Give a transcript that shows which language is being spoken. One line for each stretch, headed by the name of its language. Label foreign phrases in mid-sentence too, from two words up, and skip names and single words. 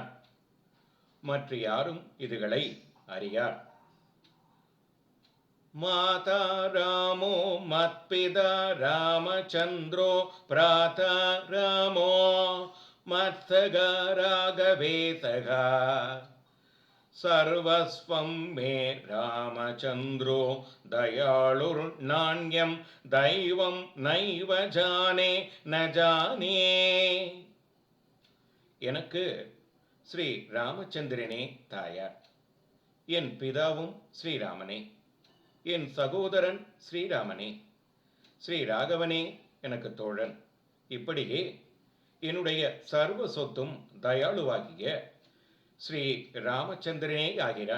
Tamil: மற்ற யாரும் இதுகளை அறியார்.
Sanskrit: माता रामो मत्पिता रामचन्द्रो भ्राता रामो मत्सखा राघवेशका सर्वस्वं मे रामचन्द्रो दयालुर्नान्यं दैवं नैव जाने न जाने.
Tamil: எனக்கு ஸ்ரீ ராமச்சந்திரனே தாயார். என் பிதாவும் ஸ்ரீராமனே. என் சகோதரன் ஸ்ரீராமனே. ஸ்ரீ ராகவனே எனக்கு தோழன். இப்படியே என்னுடைய சர்வ சொத்தும் தயாளுவாகிய ஸ்ரீ ராமச்சந்திரனே ஆகிறான்.